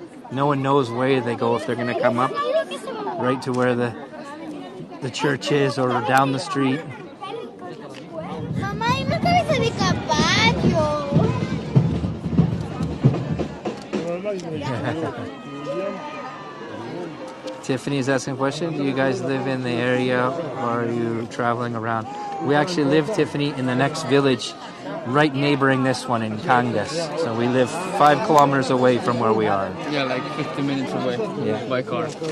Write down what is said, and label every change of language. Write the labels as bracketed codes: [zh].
[en] No one knows where they go, if they're going to come up right to where the church is or down the street. [es] Mamá, hay una cabeza de caballo. [en] Tiffany is asking a question. Do you guys live in the area or are you traveling around? We actually live, Tiffany, in the next village right neighboring this one in Cangas. So we live 5 kilometers away from where we are. Yeah, like 50 minutes away by car.